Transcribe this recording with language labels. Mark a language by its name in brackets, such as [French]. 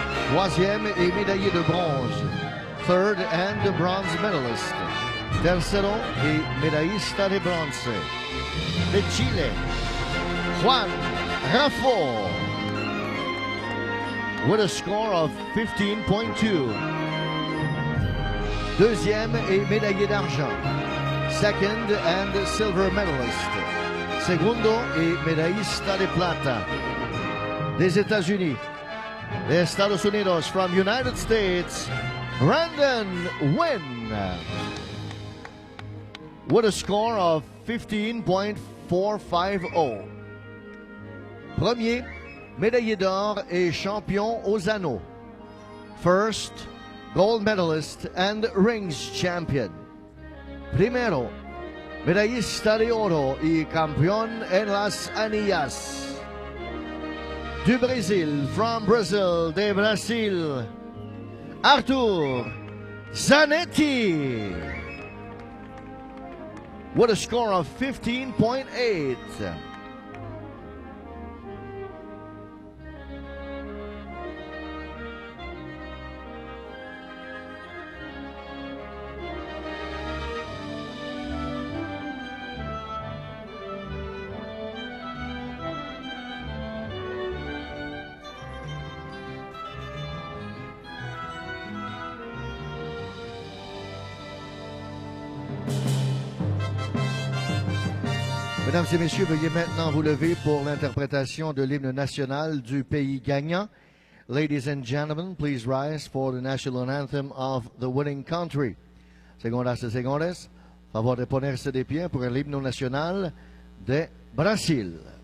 [French] Troisième et médaillé de bronze. [English] Third and bronze medalist. [Spanish] Tercero y medallista de bronce. De Chile, [English] Juan Rafo, with a score of 15.2. [French] Deuxième et médaillé d'argent. [English] Second and silver medalist. [Spanish] Segundo et medallista de plata. [French] Des États-Unis. [Spanish] De Estados Unidos [English] from United States, Brandon Wynn. With a score of 15.450. [French] Premier, médaillé d'or et champion aux anneaux. [English] First, gold medalist and rings champion. [Spanish] Primero, medallista de oro y campeón en las anillas. [French] Du Brésil, [English] from Brazil, [Spanish] de Brasil, [English] Arthur Zanetti. With a score of 15.8. [French] Mesdames et messieurs, veuillez maintenant vous lever pour l'interprétation de l'hymne national du pays gagnant. [English] Ladies and gentlemen, please rise for the national anthem of the winning country. [Spanish] Segundas y señores, favor de ponerse de pie por el himno nacional de Brasil.